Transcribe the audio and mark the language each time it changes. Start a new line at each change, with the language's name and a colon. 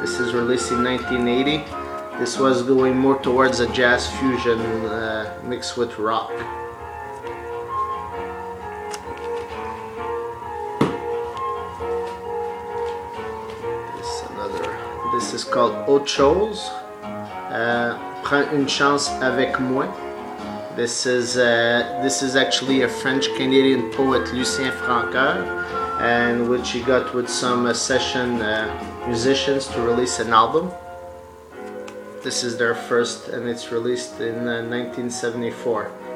English: This is released in 1980. This was going more towards a jazz fusion mixed with rock. This is called Aut'chose.
French: Prends une chance avec moi.
English: This is actually a French Canadian poet, Lucien Francoeur, and which he got with some session musicians to release an album. This is their first, and it's released in 1974.